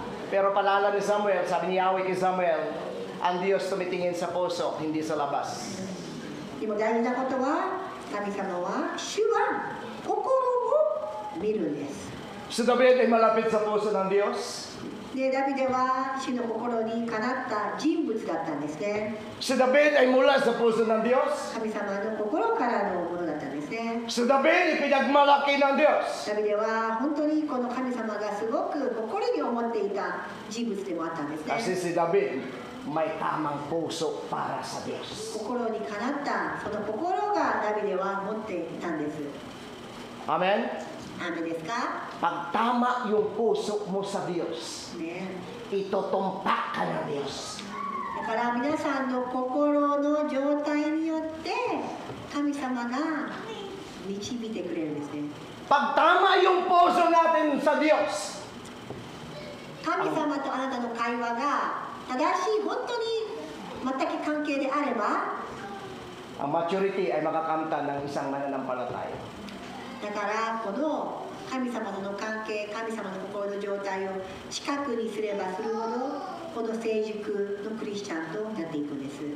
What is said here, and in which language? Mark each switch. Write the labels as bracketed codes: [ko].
[tl] Pero paalala ni Samuel, sabi ni Yahweh kay Samuel, ang Diyos tumitingin sa puso, hindi sa labas. [ja] でも大事なことは神様は主は心を見るんです。 [tl] Si David ay malapit sa puso ng Diyos. [ja] でダビデは主の心にかなった人物だったんですね。 [tl] Si David ay mula sa puso ng Diyos. [ja] 神様の心からのものだったんですね。 [tl] Si David ay pinagmalaki ng Diyos. [ja] ダビデは本当にこの神様がすごく心に思っていた人物でもあったんです [tl] Kasi [ja] ね。 [tl] si David may tamang puso para sa Diyos. [ja] 心にかなったその心がダビデは持っていたんです。 [en] Amen? [ja] アーメンですか。 [tl] Pag tama yung puso mo sa Diyos, [ja] ね。 [tl] itutumpak ka ng Diyos. [ja] だから皆さんの心の状態によって神様が導いてくれるんですね。 [tl] Pag tama yung puso natin sa Diyos, [ja] 神様とあなたの会話が正しい本当に全く関係であれば、 [tl] ang maturity ay makakamtan ng isang mananampalataya. [ja] だからこの神様との関係、神様の心の状態を近くにすればするほどこの成熟のクリスチャンとなっていくんです。